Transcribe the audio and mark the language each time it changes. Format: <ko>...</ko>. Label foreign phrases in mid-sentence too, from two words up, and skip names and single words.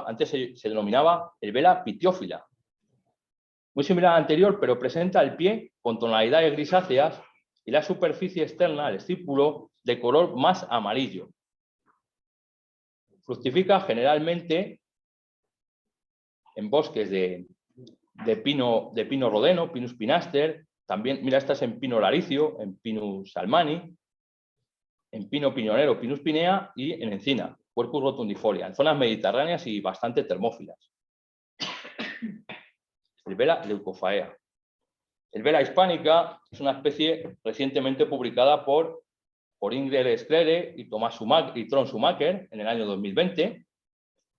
<es>Antes se denominaba el Vela pitiófila. Muy similar al anterior, pero presenta el pie con tonalidades grisáceas y la superficie externa, el estípulo, de color más amarillo. Fructifica generalmente en bosques de pino rodeno, Pinus pinaster, también, mira, esta es en pino laricio, en Pinus almani, en pino piñonero, Pinus pinea y en encina, Quercus rotundifolia, en zonas mediterráneas y bastante termófilas. El Vela leucofaea. El Vela hispánica es una especie recientemente publicada por Ingrid Sclere y Trond Schumacher en el año 2020.</es>